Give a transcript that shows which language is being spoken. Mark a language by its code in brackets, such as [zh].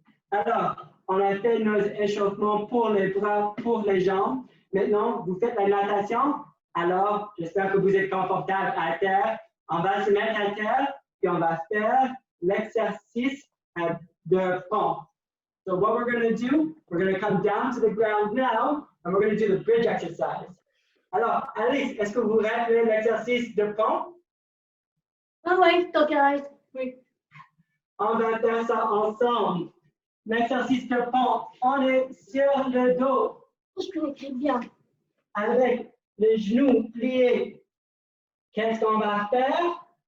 [fr] Alors, on a fait nos échauffements pour les bras, pour les jambes. Maintenant, vous faites la natation. Alors, j'espère que vous êtes confortable à terre. On va se mettre à terre, puis on va faire l'exercice de fond. [en] So what we're going to do, we're going to come down to the ground now, and we're going to do the bridge exercise. [fr] Alors, Alice, est-ce que vous rappelez l'exercice de fond? Ah oui, donc oui. On va faire ça ensemble. L'exercice de fond, on est sur le dos. Je connais très bien. Avec les genoux pliés. Qu'est-ce qu'on va faire?